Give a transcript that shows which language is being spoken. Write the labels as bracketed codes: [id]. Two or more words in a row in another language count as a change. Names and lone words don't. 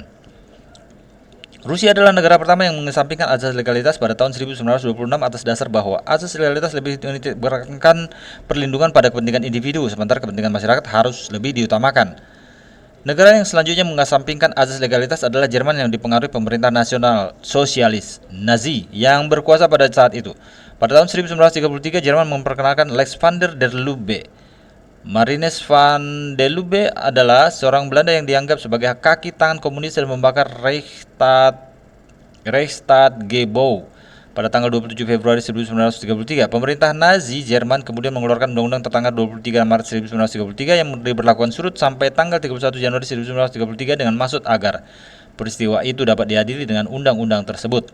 [id] Rusia adalah negara pertama yang mengesampingkan azas legalitas pada tahun 1926 atas dasar bahwa azas legalitas lebih menitikberatkan perlindungan pada kepentingan individu, sementara kepentingan masyarakat harus lebih diutamakan. Negara yang selanjutnya mengesampingkan azas legalitas adalah Jerman yang dipengaruhi pemerintah nasional sosialis Nazi yang berkuasa pada saat itu. Pada tahun 1933, Jerman memperkenalkan Lex van der Lubbe. Marinus van der Lubbe adalah seorang Belanda yang dianggap sebagai kaki tangan komunis dan membakar Reichstaggebouw pada tanggal 27 Februari 1933. Pemerintah Nazi Jerman kemudian mengeluarkan undang-undang tertanggal 23 Maret 1933 yang diberlakukan surut sampai tanggal 31 Januari 1933 dengan maksud agar peristiwa itu dapat diadili dengan undang-undang tersebut.